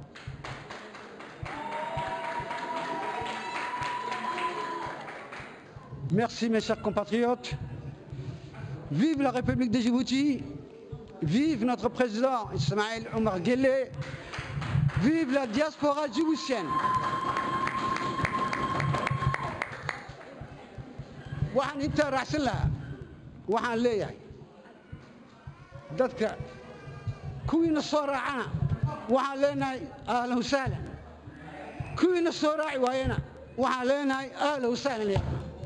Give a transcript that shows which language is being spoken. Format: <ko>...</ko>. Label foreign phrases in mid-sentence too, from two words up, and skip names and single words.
<fr>Merci mes chers compatriotes. Vive la République de Djibouti, vive notre président Ismaël Omar Guelleh, vive la diaspora djiboutienne.</fr> <so>waxaan intaa raacsan lahaa waxaan leeyahay dadka kuwiina soo raacana waxaan leenahay</so> <ar>أهلا وسهلا</ar> <so>kuwiina soo raaci waayana waxaan leenahay</so> <ar>أهلا وسهلا.</ar>